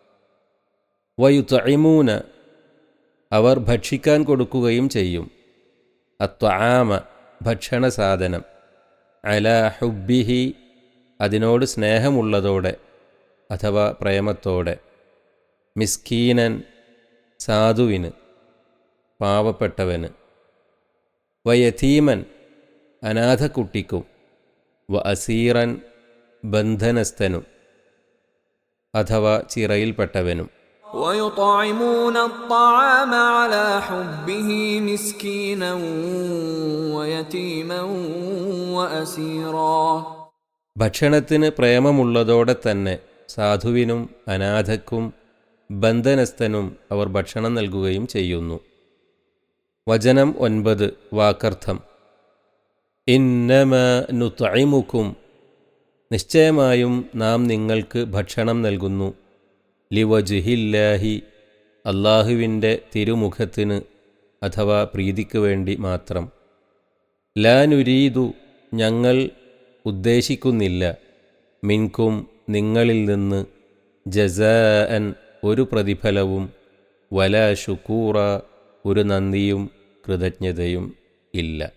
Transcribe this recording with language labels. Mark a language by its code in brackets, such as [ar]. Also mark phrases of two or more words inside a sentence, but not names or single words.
[ml] വയുത്ഇമൂന അവർ ഭക്ഷിക്കാൻ കൊടുക്കുകയും ചെയ്യും, അത്വആമ ഭക്ഷണ സാധനം, [ar] على حبه [ml] അതിനോട് സ്നേഹമുള്ളതോടെ അഥവാ പ്രേമത്തോടെ, മിസ്കീനൻ സാധുവിന് പാവപ്പെട്ടവന്, വയതീമൻ അനാഥക്കുട്ടിക്കും, [ar] وأسيرا [ml] ബന്ധനസ്ഥനും അഥവാ ചിറയിൽപ്പെട്ടവനും. [ar] ويطعمون الطعام على حبه مسكينا ويتيما وأسيرا [ml] ഭക്ഷണത്തിന് പ്രേമമുള്ളതോടെ തന്നെ സാധുവിനും അനാഥക്കും ബന്ധനസ്ഥനും അവർ ഭക്ഷണം നൽകുകയും ചെയ്യുന്നു. വചനം 9 വാക്കർത്ഥം. [ar] إنما نطعمكم [ml] നിശ്ചയമായും നാം നിങ്ങൾക്ക് ഭക്ഷണം നൽകുന്നു, ലിവജ്ഹില്ലാഹി അല്ലാഹുവിൻ്റെ തിരുമുഖത്തിന് അഥവാ പ്രീതിക്ക് വേണ്ടി മാത്രം, [ar] لا نريد [ml] ഞങ്ങൾ ഉദ്ദേശിക്കുന്നില്ല, മിൻകും നിങ്ങളിൽ നിന്ന്, ജസാഅൻ ഒരു പ്രതിഫലവും, [ar] ولا شكورا [ml] ഒരു നന്ദിയും കൃതജ്ഞതയും ഇല്ല.